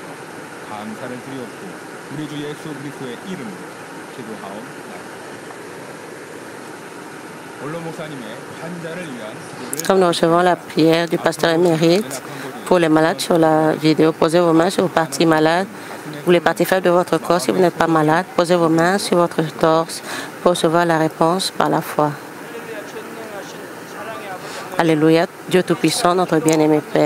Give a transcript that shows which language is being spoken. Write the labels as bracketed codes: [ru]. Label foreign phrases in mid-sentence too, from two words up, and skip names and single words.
[ko] 감사를 드리옵고 우리 주 예수 그리스도의 이름으로 기도하옵나이다. 원로 목사님의 환자를 위한 기도를 [fr] Comme nous recevons la prière du pasteur émérite pour les malades sur la vidéo, posez vos mains sur vos parties malades ou les parties faibles de votre corps. Si vous n'êtes pas malade, posez vos mains sur votre torse pour recevoir la réponse par la foi. Alléluia, Dieu Tout-Puissant, notre bien-aimé Père.